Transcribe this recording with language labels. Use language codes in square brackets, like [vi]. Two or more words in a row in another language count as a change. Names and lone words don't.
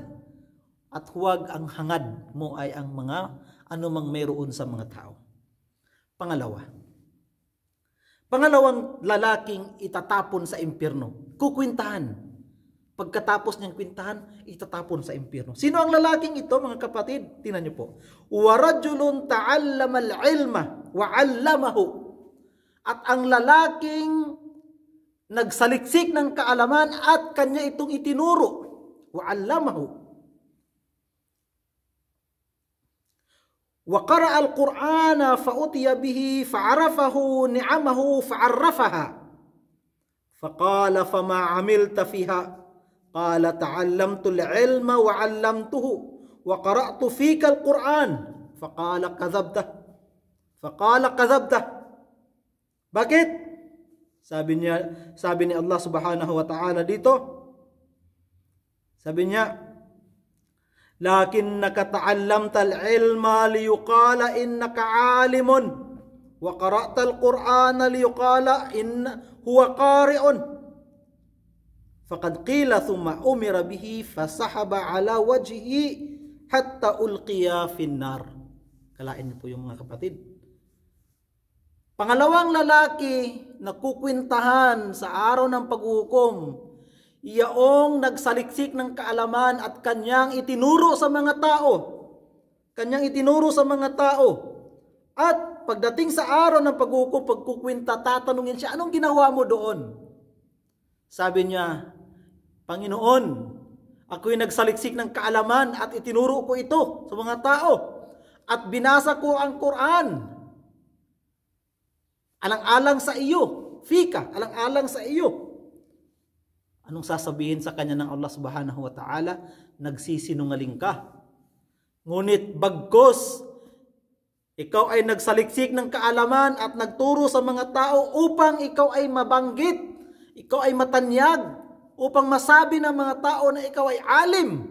[tl] At huwag ang hangad mo ay ang mga ano mang mayroon sa mga tao. Pangalawang lalaking itatapon sa impyerno, kukwintahan. Pagkatapos niyang kwintahan, itatapon sa impyerno. Sino ang lalaking ito, mga kapatid? Tingnan niyo po. [ar] وَرَجُلٌ تَعَلَّمَ الْعِلْمَ وَعَلَّمَهُ. [tl] At ang lalaking nagsaliksik ng kaalaman at kanya itong itinuro. [ar] وَعَلَّمَهُ. وَقَرَأَ الْقُرْآنَ فَأُتِيَ بِهِ فَعَرَفَهُ نِعَمَهُ فَعَرَّفَهَا. فَقَالَ فَمَا عَمِلْتَ فِيهَا. قال تعلمت العلم وعلمته وقرأت فيك القرآن فقال كذبت. [tl] Bakit? Sabi ni Allah [ar] سبحانه وتعالى [tl] dito, sabi niya, [ar] لكنك تعلمت العلم ليقال إنك عالم وقرأت القرآن ليقال إن هو قارئ. فقد قيل ثم أمر به فسحب على وجهه حتى ألقي في النار. [tl] Kalain po yung mga kapatid. Pangalawang lalaki na kukwintahan sa araw ng paghuhukom, iyaong nagsaliksik ng kaalaman at kanyang itinuro sa mga tao. Kanyang itinuro sa mga tao. At pagdating sa araw ng paghuhukom, pagkukwinta, tatanungin siya, anong ginawa mo doon? Sabi niya, Panginoon, ako'y nagsaliksik ng kaalaman at itinuro ko ito sa mga tao. At binasa ko ang Quran. Alang-alang sa iyo. Fika, alang-alang sa iyo. Anong sasabihin sa kanya ng Allah [ar] سبحانه وتعالى? [tl] Nagsisinungaling ka. Ngunit bagkos, ikaw ay nagsaliksik ng kaalaman at nagturo sa mga tao upang ikaw ay mabanggit, ikaw ay matanyag, upang masabi ng mga tao na ikaw ay alim.